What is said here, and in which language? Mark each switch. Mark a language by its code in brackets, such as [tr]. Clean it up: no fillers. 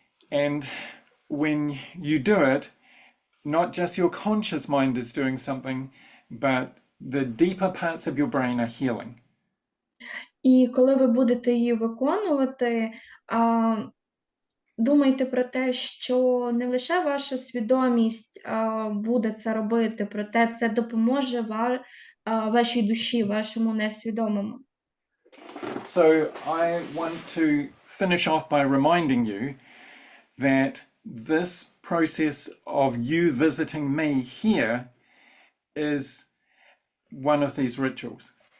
[en] And when you do it, not just your conscious mind is doing something, but the deeper parts of your brain are healing. [uk] І коли ви будете її виконувати, думайте про те, що не лише ваша свідомість буде це робити, проте це допоможе вашій душі, вашому несвідомому. [en] So I want to finish off by reminding you that this process of you visiting me here is one of these rituals.